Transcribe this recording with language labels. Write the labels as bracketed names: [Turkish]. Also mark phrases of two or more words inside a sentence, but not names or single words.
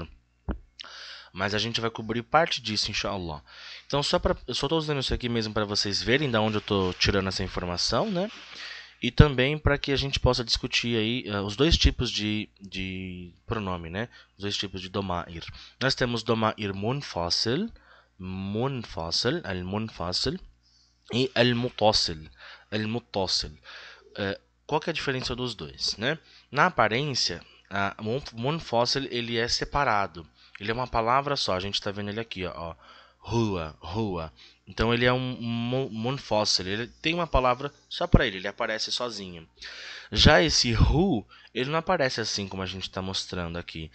[Portuguese] Mas a gente vai cobrir parte disso, inshallah. Então, eu só estou usando isso aqui mesmo para vocês verem de onde eu estou tirando essa informação, né? E também para que a gente possa discutir aí os dois tipos de pronome, né? Os dois tipos de domair. Nós temos [Arabic] ضمائر منفصل، المنفصل، e المتصل، المتصل. [Portuguese] Qual que é a diferença dos dois, né? Na aparência, munfasil ele é separado. Ele é uma palavra só. A gente está vendo ele aqui, ó. Rua, rua. Então ele é um munfasil. Ele tem uma palavra só para ele aparece sozinho. Já esse ru, ele não aparece assim como a gente está mostrando aqui.